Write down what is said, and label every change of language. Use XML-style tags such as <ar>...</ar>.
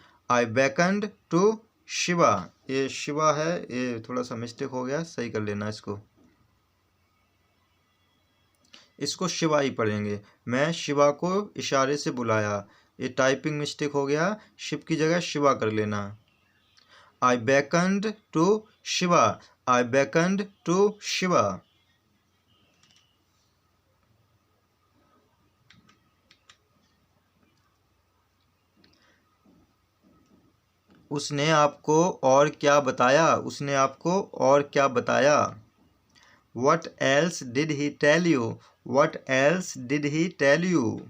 <en>I beckoned to</en> <hi>Shiva, ये शिवा है, ये थोड़ा सा मिस्टेक हो गया, सही कर लेना इसको, इसको शिवा ही पढ़ेंगे। मैं शिवा को इशारे से बुलाया, ये टाइपिंग मिस्टेक हो गया, शिव की जगह शिवा कर लेना।</hi> <en>I beckoned to Shiva, I beckoned to Shiva.</en> <hi>उसने आपको और क्या बताया, उसने आपको और क्या बताया।</hi> <en>What else did he tell you, what else did he tell you।</en>